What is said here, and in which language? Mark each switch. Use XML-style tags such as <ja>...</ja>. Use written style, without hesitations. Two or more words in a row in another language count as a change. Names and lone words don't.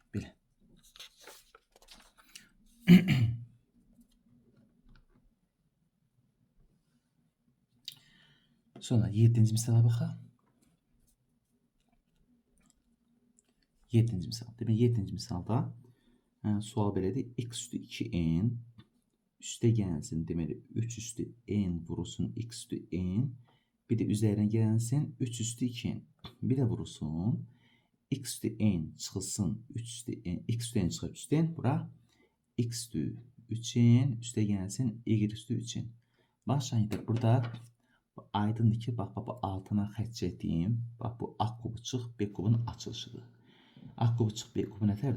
<az>Belə. Sonra 7-ci misala baxaq. 7-ci misal. Demək 7-ci misalda sual belədir. X üstü 2n üstə gəlsin deməli 3 üstü n vurulsun x üstü n.</az> <tr>Bir de üzerine gelsin 3 üstü 2n.</tr> <az>Bir de vurulsun x üstü n çıxılsın 3 üstü n. X üstü n çıxıb üstü n. Bura x üstü 3n üstə gelsin y üstü 3n. Başlayın. Burada aydındır ki bax bu altına xətt çəkdiyim. Bax bu a kubu çıx b kubunun açılışıdır. A kubu çıx b kubu nətərdir?</az>